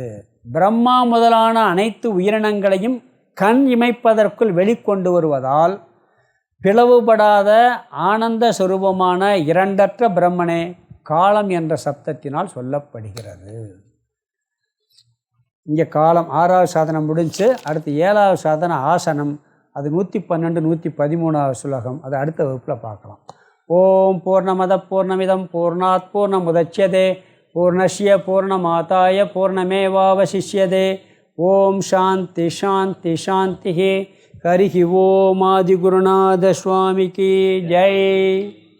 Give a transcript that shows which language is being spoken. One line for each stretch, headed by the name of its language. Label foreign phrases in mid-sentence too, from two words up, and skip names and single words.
Tamil: பிரம்மா முதலான அனைத்து உயிரினங்களையும் கண் இமைப்பதற்குள் வெளிக்கொண்டு வருவதால் பிளவுபடாத ஆனந்த சுரூபமான இரண்டற்ற பிரம்மனே காலம் என்ற சப்தத்தினால் சொல்லப்படுகிறது. இங்கே காலம் 6வது சாதனம் முடிஞ்சு, அடுத்து 7வது சாதனம் ஆசனம். அது 112 113வது சுலகம். அது அடுத்த வகுப்பில் பார்க்கலாம்.
Sanskrit: ॐ पूर्णमदः पूर्णमिदं पूर्णात् पूर्णमुदच्यते पूर्णस्य पूर्णमादाय पूर्णमेवावशिष्यते. ॐ शान्तिः शान्तिः शान्तिः. हरिः ॐ
Tamil: ஆதிகுருநாத சுவாமிக்கு ஜெய்.